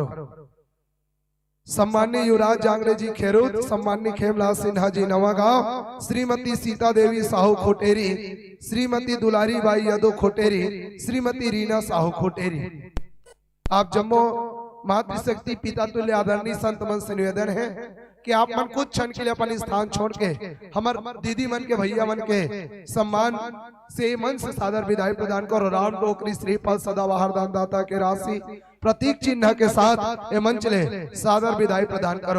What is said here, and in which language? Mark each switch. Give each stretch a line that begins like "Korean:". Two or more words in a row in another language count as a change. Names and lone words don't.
Chhattisgarhi: सम्माननीय युवराज जांगड़े जी खेरूत, सम्माननीय खेमलाल सिन्हा जी नवागांव, श्रीमती सीता देवी साहू खोटेरी, श्रीमती दुलारी बाई यादव खोटेरी, श्रीमती रीना साहू खोटेरी। आप जम्मो मातृशक्ति पिता तुल्य आदरणीय संत मन से निवेदन है कि आप मन कुछ क्षण के लिए अपन स्थान छोड़ के हमार दीदी मन के भैया मन के सम्मान से मन से सादर विदाई प्रदान करो। राम टोकरी श्रीफल सदाबहार दान दाता के राशि प्रतीक चिन्ह के साथ ये मंच ले सादर विदाई प्रदान करो।